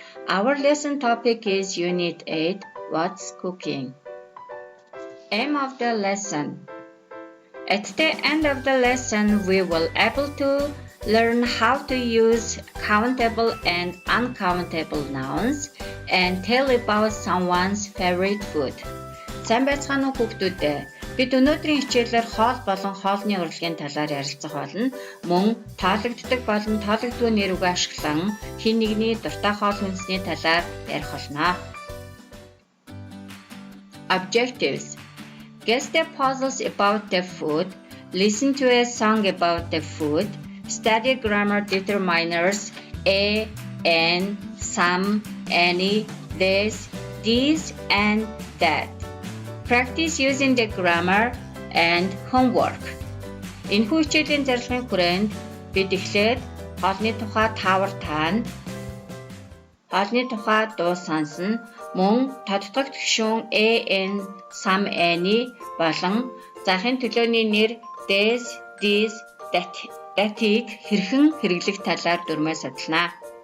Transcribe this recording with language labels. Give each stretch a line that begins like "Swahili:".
English: Our lesson topic is Unit 8, What's Cooking? Aim of the lesson. At the end of the lesson, we will able to learn how to use countable and uncountable nouns and tell about someone's favorite food.
Mongolian: Сайн байцгаана уу хүүхдүүдээ? Бид өнөөдрийн хичээлээр хоол болон хоолны урлагийн талаар ярилцах болно. Мөн тоологддог болон тоологдгүй нэр үгээ ашиглан хэн нэгний дуртай хоол хүнсний талаар ярих болно.
English: Objectives: Guess the puzzles about the food, listen to a song about the food, study grammar determiners a, an, some, any, this, these, and that. Practice using the grammar and homework.
Mongolian: Энэхүү хичээлийн зорилгын хүрээнд бид эхлээд хоолны тухай таавар таана, хоолны тухай дуу сонсно, мөн тодтогт гишүүн an, some, any болон захын төлөөний нэр this, these, that-ийг хэрхэн хэрэглэх талаар дүрмээ судална.